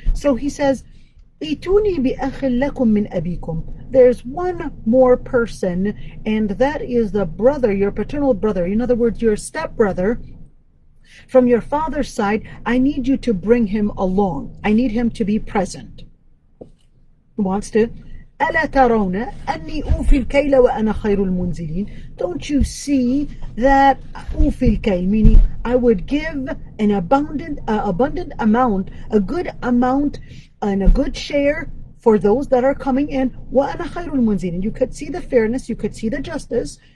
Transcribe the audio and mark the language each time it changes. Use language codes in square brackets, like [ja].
[en] So he says, [ar] "Ituni bi akhin lakum min abikum." [en] There's one more person, and that is the brother, your paternal brother. In other words, your stepbrother from your father's side. I need you to bring him along. I need him to be present. He wants to. [ar] ألا ترون أني أوفي الكيل وأنا خير المنزلين. [en] Don't you see that [ar] أوفي الكيل, [en] meaning I would give an abundant amount, a good amount, and a good share for those that are coming in. [ar] وأنا خير المنزلين. [en] You could see the fairness, you could see the justice.